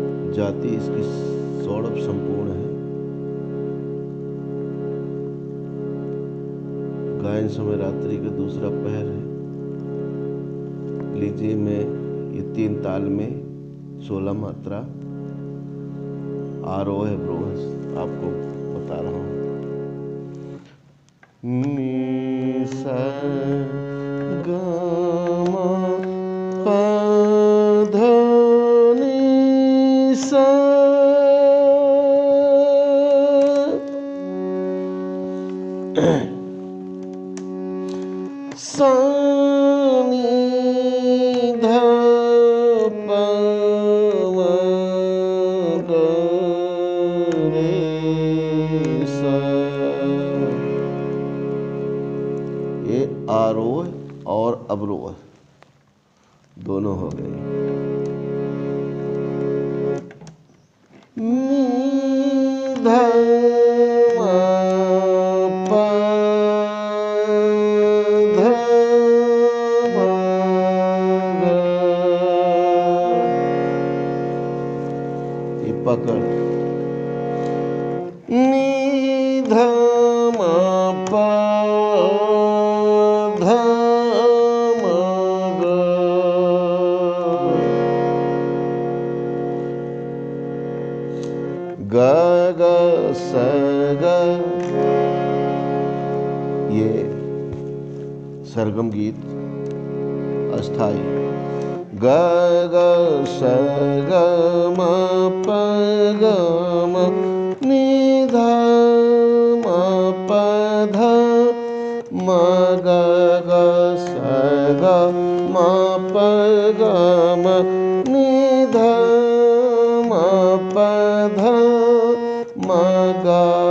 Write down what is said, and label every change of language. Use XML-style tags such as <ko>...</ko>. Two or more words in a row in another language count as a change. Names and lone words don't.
<hi>जाति इसकी सौरभ संपूर्ण है। गायन समय रात्रि का दूसरा पहर है। लीजिए मैं ये 3 ताल में 16 मात्रा आरोह है अवरोह आपको बता रहा हूँ। नी सा गा मा पा धा नी सा सा नी धा पा मा गा रे सा। ये आरोह और अवरोह दोनों हो गए। नी धा मा पा धा मा गा। ये पकड़। नी धा मा पा धा मा गा। गा गा सा गा। ये सरगम गीत अस्थाई। गा गा सा गा मा पा गा मा नी धा मा पा धा मा गा गा सा गा मा पा गा मा नी धा मा पा धा मा गा</hi>